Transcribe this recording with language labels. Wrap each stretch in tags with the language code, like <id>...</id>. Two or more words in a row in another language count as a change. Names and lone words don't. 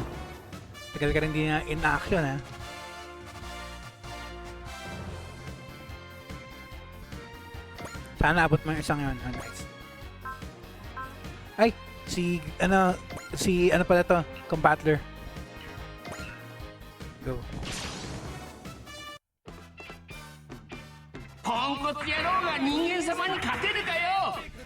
<tl>Tagal ka rin din na in action ha. Sana abot mo yung isang yun.</tl> <en>Oh, nice.</en> <tl>Ay! Si ano pala to? Combattler. Go.</tl> <ja>ポンコツ野郎が人間様に勝てるかよ。</ja>